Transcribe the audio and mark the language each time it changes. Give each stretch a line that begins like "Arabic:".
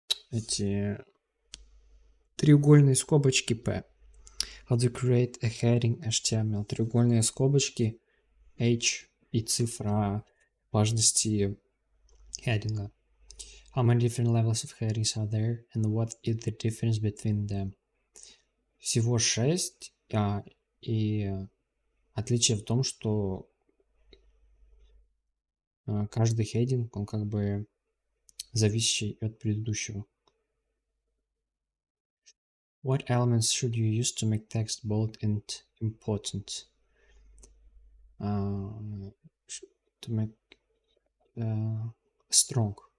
Russian: Эти треугольные скобочки P.
English: How to create a heading HTML.
Russian: Треугольные скобочки H и цифра важности heading.
English: How many different levels of headings are there and what is the difference between them?
Russian: Всего 6, и отличие в том, что каждый heading, он как бы зависящий от предыдущего.
English: What elements should you use to make text bold and important? To make strong.